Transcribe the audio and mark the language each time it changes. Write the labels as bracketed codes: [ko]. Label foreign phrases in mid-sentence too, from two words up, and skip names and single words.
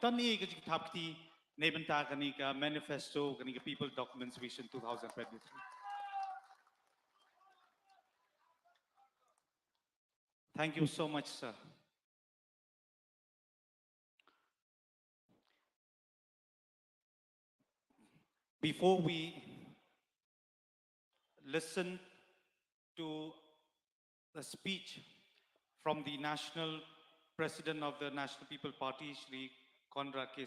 [kha] Tani ka jik thapti neben ta kani ka manifesto kani ka [en] people documents vision [kha] 2023. [en] Thank you so much, sir. Before we listen to the speech from the National President of the National People Party, Shri Konrad K.